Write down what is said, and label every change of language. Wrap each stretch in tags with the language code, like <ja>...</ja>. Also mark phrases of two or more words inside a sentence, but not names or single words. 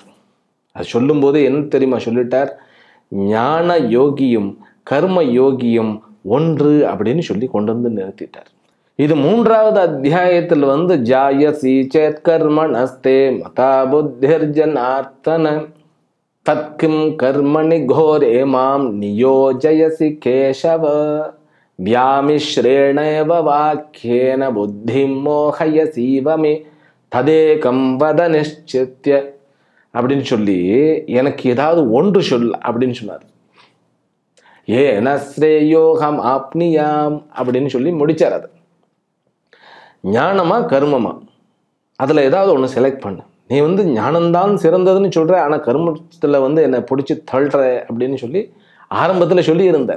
<ta>அது சொல்லும் போது என்ன தெரியுமா சொல்லிட்டார், ஞான யோகியும் கர்ம யோகியும் ஒன்று அப்படின்னு சொல்லி கொண்டு நிறுத்திட்டார். இது 3வது அத்தியாயத்தில்</ta> <sa>ज्यायसी चेत् कर्मणस्ते मता बुद्धिर्जनार्दन तत्किं कर्मणि घोरे मां नियोजयसि केशव व्यामिश्रेणैव वाक्येन बुद्धिं मोहयसीव मे तदेकं वद निश्चित्य</sa> <ta>அப்படின்னு சொல்லி எனக்கு ஏதாவது ஒன்று சொல் அப்படின்னு சொன்னார்.</ta> <sa>येन श्रेयोऽहम् आप्नुयाम्</sa> <ta>அப்படின்னு சொல்லி முடிச்சார். அது ஞானமா கர்மமா, அதில் ஏதாவது ஒன்று செலக்ட் பண்ணு. நீ ஞானம்தான் சிறந்ததுன்னு சொல்கிற, ஆனால் கர்மத்தில் என்னை பிடிச்சி தள்ளுற அப்படின்னு சொல்லி ஆரம்பத்தில் சொல்லி இருந்தார்.</ta>